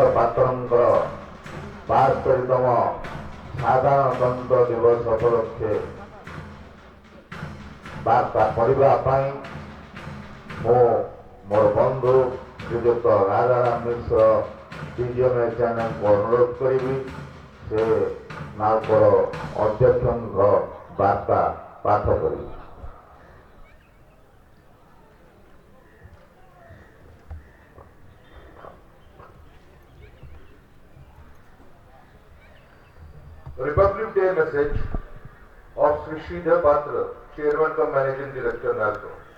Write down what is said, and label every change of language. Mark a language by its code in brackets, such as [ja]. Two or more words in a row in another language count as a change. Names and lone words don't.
[or] ପାତ୍ରଙ୍କର 72ତମ ସାଧାରଣତନ୍ତ୍ର ଦିବସ ଉପଲକ୍ଷେ ବାର୍ତ୍ତା ପଢ଼ିବା ପାଇଁ ମୁଁ ମୋର ବନ୍ଧୁ ଶ୍ରୀଯୁକ୍ତ ରାଜାରାମ ମିଶ୍ର ଟିଜିଏମ୍ଏ ଚ୍ୟାନେଲକୁ ଅନୁରୋଧ କରିବି ସେ ନାଲ୍କୋର ଅଧ୍ୟକ୍ଷଙ୍କ ବାର୍ତ୍ତା ପାଠ କରିବି। [en] Republic Day message of Sri Sridhar Patra, Chairman cum Managing Director, NALCO.